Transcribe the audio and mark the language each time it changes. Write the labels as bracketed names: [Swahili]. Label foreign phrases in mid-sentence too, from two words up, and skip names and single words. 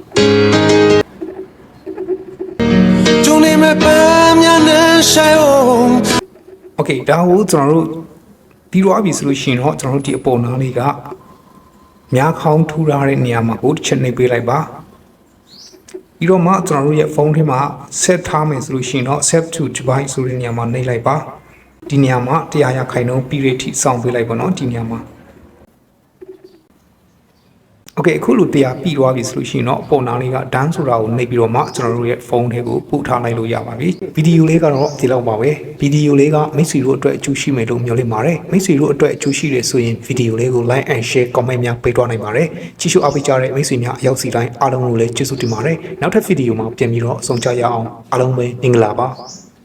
[Burmese] โอเคဒါကိုကျွန်တော်တို့ပြီးသွားပြီဆိုလို့ရှိရင်တော့ကျွန်တော်တို့ဒီအပေါ်နားလေးကများခေါင်းထူထားတဲ့နေရာမှာကိုတစ်ချက်နှိပ်ပေးလိုက်ပါပြီးတော့မှကျွန်တော်တို့ရဲ့ဖုန်းထဲမှာ set ထားမယ်ဆိုလို့ရှိရင်တော့ [English] set to device [Burmese] ဆိုတဲ့နေရာမှာနှိပ်လိုက်ပါဒီနေရာမှာ100ရာခိုင်နှုန်းပြီးရထိစောင့်ပေးလိုက်ပါနော်ဒီနေရာမှာ โอเคအခုလိုတရားပြီးသွားပြီဆိုလို့ရှိရင်တော့ပုံနာလေးက done ဆိုတာကိုနှိပ်ပြီးတော့မှကျွန်တော်တို့ရဲ့ဖုန်းထဲကိုပို့ထားလိုက်လို့ရပါပြီဗီဒီယိုလေးကတော့ဒီလောက်ပါပဲဗီဒီယိုလေးကမိတ်ဆွေတို့အတွက်အကျိုးရှိမယ်လို့မျှော်လင့်ပါတယ်မိတ်ဆွေတို့အတွက်အကျိုးရှိတယ်ဆိုရင်ဗီဒီယိုလေးကို [English] like and share comment [Burmese] များပေးသွားနိုင်ပါတယ်ကြည့်ရှုအားပေးကြတဲ့မိတ်ဆွေများအရောက်စီတိုင်းအားလုံးကိုလည်းကျေးဇူးတင်ပါတယ်နောက်ထပ်ဗီဒီယိုမှာပြန်ပြီးတော့ဆုံကြရအောင်အားလုံးပဲမင်္ဂလာပါ